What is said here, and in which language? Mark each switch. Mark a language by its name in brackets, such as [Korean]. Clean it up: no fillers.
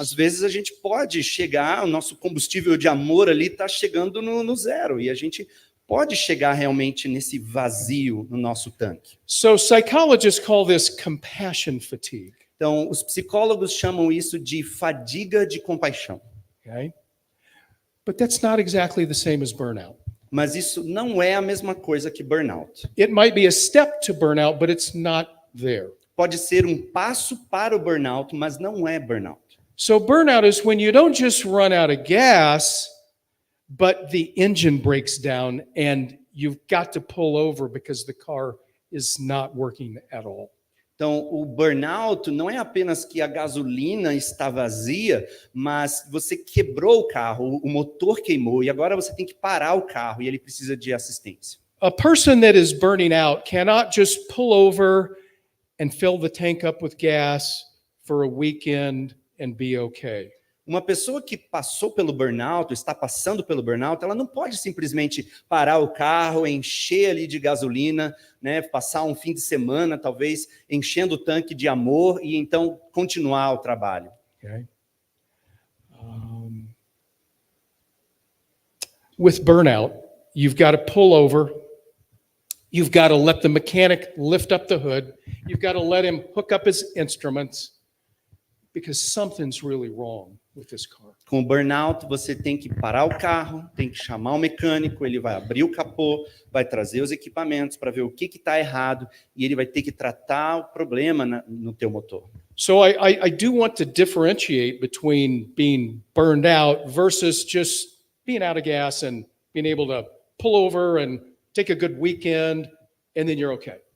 [Portuguese] Às vezes a gente pode chegar, o nosso combustível de amor ali está chegando no zero, e a gente pode chegar realmente nesse vazio no nosso tanque. [English] So psychologists call this compassion fatigue. [Portuguese] Então, os psicólogos chamam isso de fadiga de compaixão. [English] Okay? But that's not exactly the same as burnout. [Portuguese] Mas isso não é a mesma coisa que burnout. [English] It might be a step to burnout, but it's not there. [Portuguese] Pode ser um passo para o burnout, mas não é burnout. [English] So burnout is when you don't just run out of gas, but the engine breaks down and you've got to pull over because the car is not working at all. [Portuguese] Então, o burnout não é apenas que a gasolina está vazia, mas você quebrou o carro, o motor queimou, e agora você tem que parar o carro e ele precisa de assistência. [English] A person that is burning out cannot just pull over and fill the tank up with gas for a weekend and be okay. [Portuguese] Uma pessoa que passou pelo burnout, está passando pelo burnout, ela não pode simplesmente parar o carro, encher ali de gasolina, né, passar um fim de semana, talvez, enchendo o tanque de amor e então continuar o trabalho. [English] Okay. With burnout, you've got to pull over. You've got to let the mechanic lift up the hood. You've got to let him hook up his instruments because something's really wrong with this car. [Portuguese] Com o burnout, você tem que parar o carro, tem que chamar o mecânico, ele vai abrir o capô, vai trazer os equipamentos para ver o que está errado e ele vai ter que tratar o problema no teu motor. [English] So I do want to differentiate between being burned out versus just being out of gas and being able to pull over and take a good weekend and then you're okay.